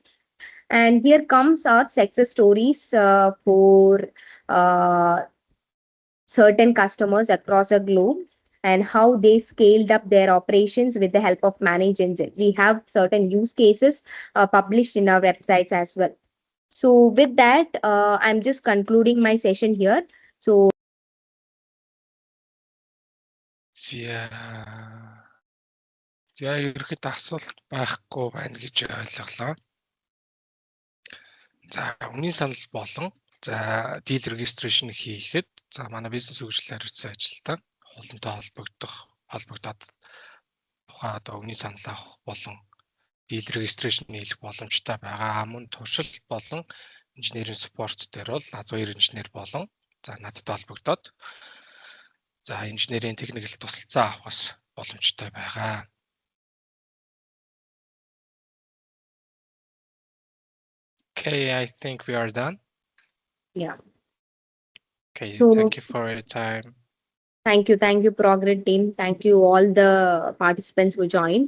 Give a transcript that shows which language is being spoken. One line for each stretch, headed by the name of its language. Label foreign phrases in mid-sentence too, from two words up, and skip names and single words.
English: And here comes our success stories for uh, certain customers across the globe and how they scaled up their operations with the help of Manage Engine. We have certain use cases published in our websites as well. So with that, I'm just concluding my session here. So
Mongolian: За ерөөхдөө асуулт байхгүй байна гэж ойлголоо. За үнийн санал болон за
English: deal registration
Mongolian: хийхэд за манай бизнес хөгжлийн хариуцсан ажилтан холбоотой холбогдоод тухайн одоо үнийн санал авах болон
English: deal registration
Mongolian: хийх боломжтой байгаа. Мөн туршилт болон инженерийн спорт дээр бол А2 инженер болон за надтай холбогдоод за инженерийн техникэл тусалцаа авахс боломжтой байгаа.
English: Okay, I think we are done. yeah. Okay, So thank you for your time. Thank you, Progress team. Thank you, all the participants who joined.